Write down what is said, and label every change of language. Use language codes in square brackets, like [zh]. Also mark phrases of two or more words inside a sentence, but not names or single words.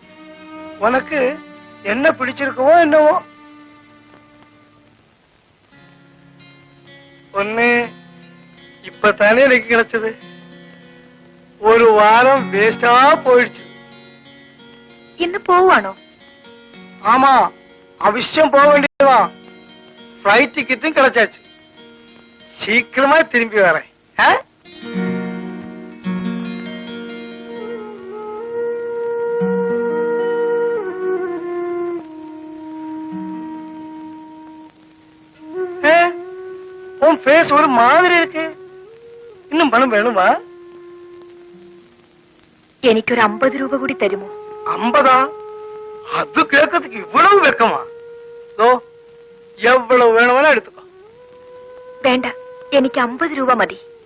[ta] உனக்கு என்ன பிடிச்சிருக்கவோ என்னவோ. ஒண்ணு இப்பதானே எனக்கு கிடைச்சது. ஒரு வாரம் வேஸ்டா போயிடுச்சு. [ml] ഇന്ന് പോവാണോ? [ta] ஆமா, அவசியம் போக வேண்டியதுதான். ஃபிளைட் டிக்கெட்டும் கிடைச்சாச்சு. சீக்கிரமா திரும்பி வரேன். ஆ? ஆ? உன் ஃபேஸ் ஒரு மாதிரி இருக்கு. இன்னும் பணம் வேணுமா? [ml] എനിക്കൊരു 50 രൂപ കൂടി തരുമോ? 50? [ta] அது கேட்கறதுக்கு இவ்வளவு வெக்கமா? எவ்வளவு வேணும்னா எடுத்துக்கோ. [ml] വേണ്ട, എനിക്ക് 50 രൂപ മതി.